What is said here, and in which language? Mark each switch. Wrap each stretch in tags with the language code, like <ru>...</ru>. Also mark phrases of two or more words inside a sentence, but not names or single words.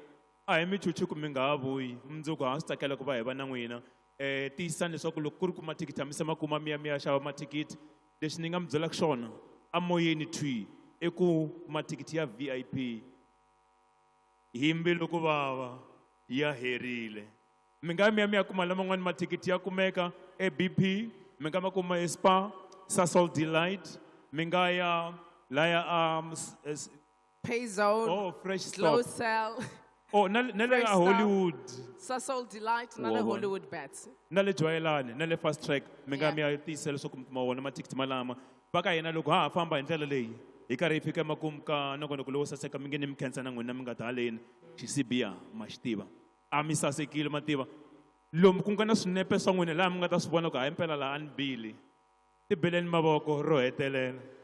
<ts>a hi mi chuchi ku mi nga ha vuyi mundzuku ha swi tsakela ku va hi va na n'wina tiyisisani leswaku loko ku ri ku mathikithi mi se ma kuma mi ya xava mathikithi leswi ni nga mi byelaka swona a moyeni thwi i ku mathikithi ya VIP hi mbilu ku vava ya herile mi nga mi ya kuma laman'wani mathikithi ya kumeka eBP mi nga ma kuma eSpa Sasol Delight mi nga ya laya Payzone Fresh Slow Stop Cell na le ka Hollywood Sasol Delight na le Hollywood Bets na le Joyelane na le Fast Track mi nga mi ya tiyisela leswaku ma wona mathikithi malama va ka hina loko ha famba hi ndlela leyi hi karhi hi fika emakumu ka nongonoko lowu saseka mi nge ni mi khensa na n'wina mi nga ta haleni xisibiya ma xi tiva a mi sasekile ma tiva lomu ku nga na swinepe swa n'wina laha mi nga ta swi vona ku hayi mpela laha a ni bili ti beleni mavoko ro hetelela</ts>